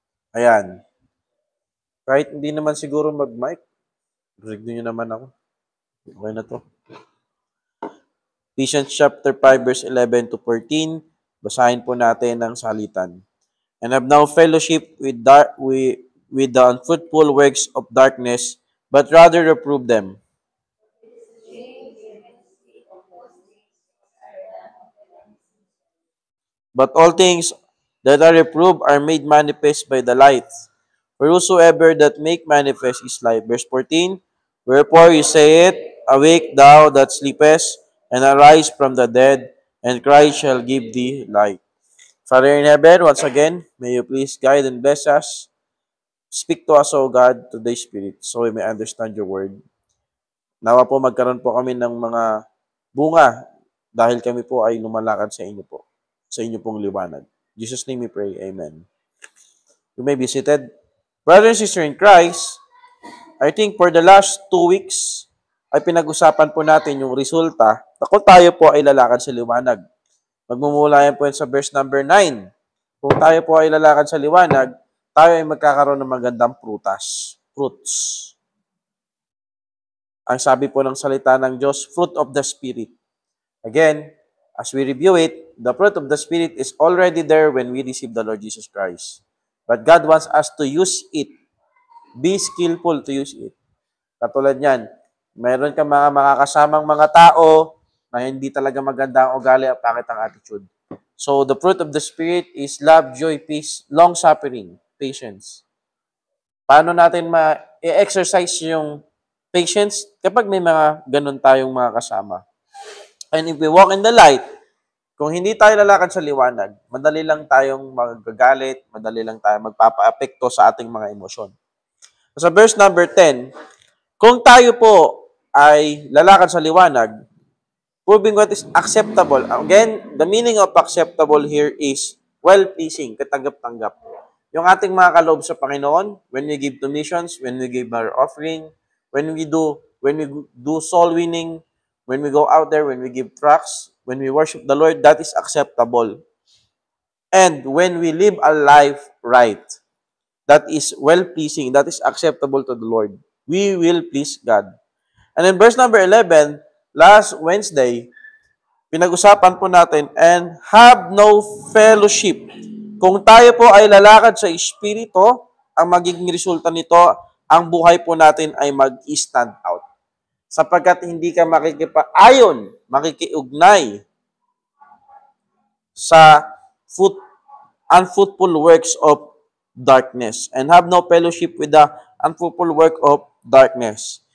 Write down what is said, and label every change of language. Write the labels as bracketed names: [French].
[Filipino] Ayan. Kahit hindi naman siguro mag-mic, rinig nyo naman ako. Okay na to. [English] Ephesians chapter 5, verse 11 to 14. [Filipino] Basahin po natin ang salitan. [English] And have now fellowship with the unfruitful works of darkness, but rather reprove them. But all things that are reproved are made manifest by the light. For whosoever that make manifest is light. Verse 14, wherefore you say it, awake thou that sleepest, and arise from the dead, and Christ shall give thee light. Father in heaven, once again, may you please guide and bless us. Speak to us, O God, to the Spirit, so we may understand your word. [Filipino] Nawa po magkaroon po kami ng mga bunga dahil kami po ay lumalakad sa inyo po, sa inyo pong liwanag. [English] In Jesus' name we pray, Amen. You may be seated. Brothers and sisters in Christ, I think for the last 2 weeks, [Filipino] ay pinag-usapan po natin yung resulta na kung tayo po ay lalakad sa liwanag. Magmumula yan po sa verse number 9. Kung tayo po ay lalakad sa liwanag, tayo ay magkakaroon ng magandang fruits. Ang sabi po ng salita ng Diyos, fruit of the Spirit. [English] Again, as we review it, the fruit of the Spirit is already there when we receive the Lord Jesus Christ. But God wants us to use it. Be skillful to use it. [Filipino] Katulad yan, mayroon ka mga makakasamang mga tao na hindi talaga maganda ang ugali at pangit ang attitude. [English] So, the fruit of the Spirit is love, joy, peace, long-suffering, patience. [Filipino] Paano natin ma-exercise yung patience kapag may mga ganun tayong mga kasama? [English] And if we walk in the light, [Filipino] kung hindi tayo lalakad sa liwanag, madali lang tayong magagalit, madali lang tayong magpapa-apekto sa ating mga emosyon. Sa verse number 10, kung tayo po ay lalakad sa liwanag, [English] proving what is acceptable. Again, the meaning of acceptable here is well-pleasing, [Filipino] katanggap-tanggap. Yung ating mga kaloob sa Panginoon, [English] when we give donations, when we give our offering, when we do soul winning, when we go out there, when we give tracts, when we worship the Lord, that is acceptable. And when we live a life right, that is well-pleasing, that is acceptable to the Lord, we will please God. And in verse number 11, last Wednesday, [Filipino] pinag-usapan po natin, [English] and have no fellowship. [Filipino] Kung tayo po ay lalakad sa Espiritu, ang magiging resulta nito, ang buhay po natin ay mag-stand out. Sapagkat hindi ka makikipaayon, makikiugnay sa [English] unfruitful works of darkness, and have no fellowship with the unfruitful work of darkness.